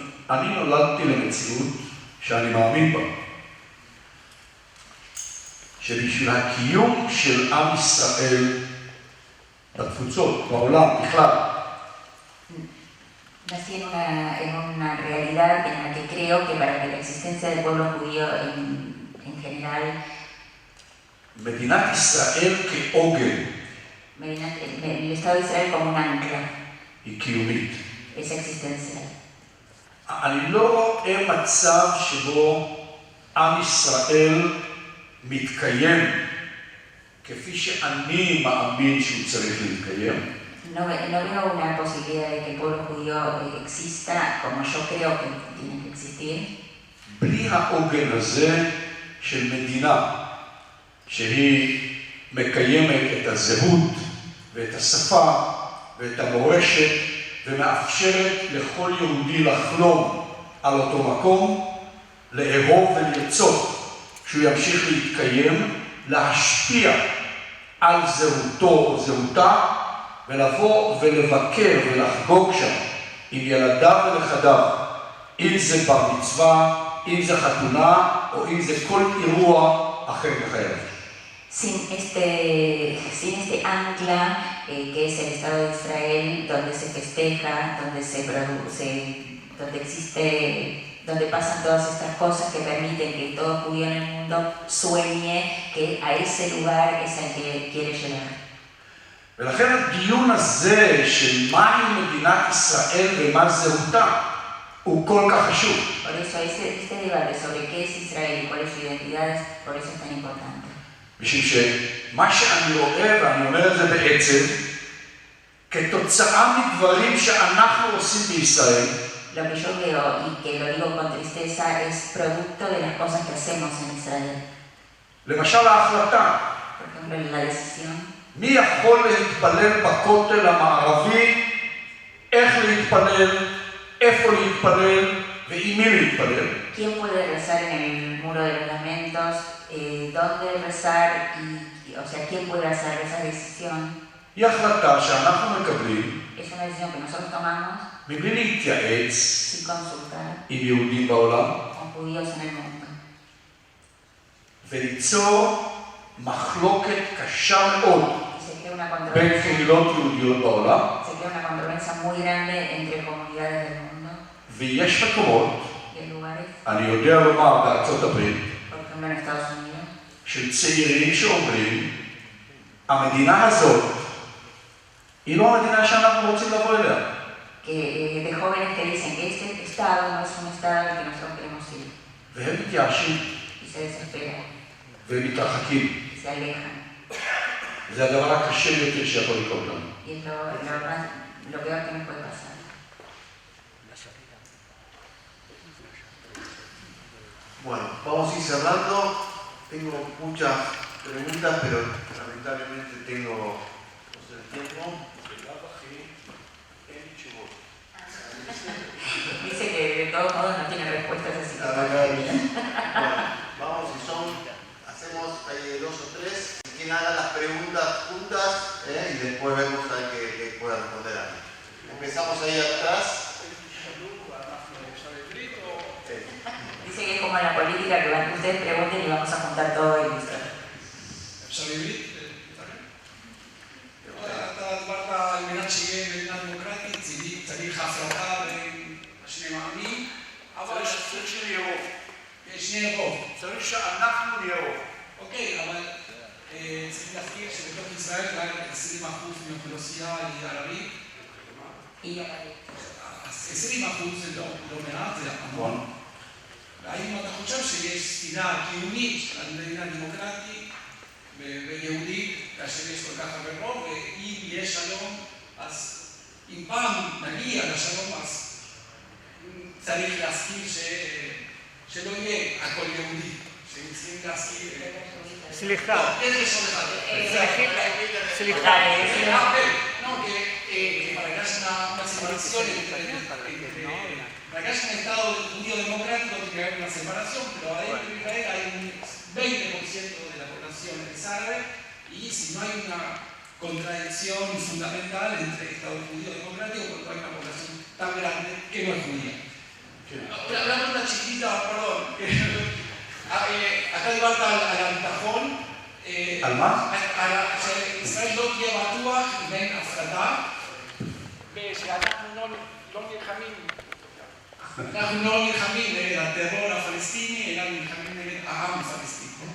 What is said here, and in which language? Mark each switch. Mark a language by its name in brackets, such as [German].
[Hebrew] אני נולדתי למציאות שאני מאמין בה. שבשביל הקיום של עם ישראל בתפוצות, בעולם, בכלל, [Spanish] Nací en una realidad en la que creo que para que la existencia del pueblo judío en general, [Hebrew] מדינת ישראל כעוגן, [Spanish] el Estado de Israel como un ancla, [Hebrew] היא קיומית. [Spanish] es existencial. [Hebrew] אני לא רואה מצב שבו עם ישראל מתקיים כפי שאני מאמין שהוא צריך להתקיים. [Spanish] No veo una posibilidad de que el pueblo judío exista como yo creo que tiene que existir. [Hebrew] בלי העוגן הזה של מדינה שהיא מקיימת את הזהות ואת השפה ואת המורשת ומאפשרת לכל יהודי לחלום על אותו מקום, לאהוב ולרצות שהוא ימשיך להתקיים, להשפיע על זהותו או זהותה ולבוא ולבקר ולחגוג שם עם ילדיו ונכדיו, אם זה בר מצווה, אם זה חתונה או אם זה כל אירוע אחר בחייו. [Spanish] Sin este ancla que es el Estado de Israel, donde se festeja, donde se produce, donde existe, donde pasan todas estas cosas que permiten que todo judío en el mundo sueñe que a ese lugar es al que quiere llegar. [Hebrew] ולכן הדיון הזה של מהי מדינת ישראל ומה זהותה הוא כל כך חשוב. [Spanish] Por eso este debate sobre qué es Israel y cuál es su identidad, por eso es tan importante. [Hebrew] משום שמה שאני רואה, ואני אומר את זה בעצם, כתוצאה מדברים שאנחנו עושים בישראל, [Spanish] Lo que yo veo y que lo digo con tristeza es producto de las cosas que hacemos en Israel. [Hebrew] למשל ההחלטה, [Spanish] Por ejemplo, la decisión. [Hebrew] מי יכול להתפלל בכותל המערבי, איך להתפלל, איפה להתפלל ועם מי להתפלל. [Spanish] ¿Quién puede rezar en el muro de los lamentos? ¿Dónde rezar? O sea, ¿quién puede hacer esa decisión? [Hebrew] היא החלטה שאנחנו מקבלים [Spanish] Es una decisión que nosotros tomamos [Hebrew] מבלי להתייעץ [Spanish] sin consultar [Hebrew] עם יהודים בעולם [Spanish] con judíos en el mundo. [Hebrew] וליצור מחלוקת קשה מאוד [Spanish] Y se crea una [Hebrew] בין [Spanish] controversia, [Hebrew] קהילות יהודיות בעולם, [Spanish] se crea una controversia muy grande entre comunidades del mundo [Hebrew] ויש מקומות, [Spanish] y hay lugares, [Hebrew] אני יודע לומר בארצות הברית, [Spanish] por ejemplo en Estados Unidos, [Hebrew] של צעירים שאומרים, המדינה הזאת היא לא המדינה שאנחנו רוצים לבוא אליה. [Spanish] que de jóvenes que dicen que este estado no es un estado al que nosotros queremos ir [Hebrew] והם מתייאשים [Spanish] y se desesperan [Hebrew] והם מתרחקים. [Spanish] y se alejan. [Hebrew] זה הדבר הקשה ביותר שיכול לקרות לנו. [Spanish] Y es lo peor que nos puede pasar. Bueno, vamos a ir cerrando. Tengo muchas preguntas, pero lamentablemente tengo el tiempo. Dice que de todos modos no tiene respuestas así. Bueno, vamos, si son, hacemos dos o tres. Quien haga las preguntas juntas y después vemos a ver qué pueda responder a mí. Empezamos ahí atrás. Dice que es como en la política que ustedes pregunten y vamos a juntar todo y listo. [Hebrew] אפשר בעברית? אתה דיברת על מנת שיהיה מדינה דמוקרטית, צריך הפרדה בין שני העמים, אבל צריך שיהיה רוב. שני רוב. צריך שאנחנו נהיה רוב. אוקיי, אבל צריך להזכיר שבתוך ישראל רק 20% מהאוכלוסייה היא ערבית. 20% זה לא מעט, זה המון. והאם אתה חושב שיש ספינה קיומית על מדינה דמוקרטית ויהודית, כאשר יש כל כך הרבה רוב, ואם יש שלום, אז אם פעם נגיע לשלום, אז צריך להזכיר שלא יהיה הכל יהודי, שצריכים להזכיר... סליחה. איזה לשון אחד? סליחה. [Spanish] No, que para que haya una separación para que haya un Estado judío democrático tiene que haber una separación, pero adentro de Israel hay un 20% de la población es árabe y si no hay una contradicción fundamental entre Estado judío democrático cuando hay una población tan grande que no es judía. Una pregunta chiquita, perdón. acá [Hebrew] דיברת על הביטחון. על מה? שישראל לא תהיה בטוח בין הפרדה ושאנחנו לא נלחמים. אנחנו לא נלחמים נגד הטרור הפלסטיני, אלא נלחמים נגד העם הפלסטיני.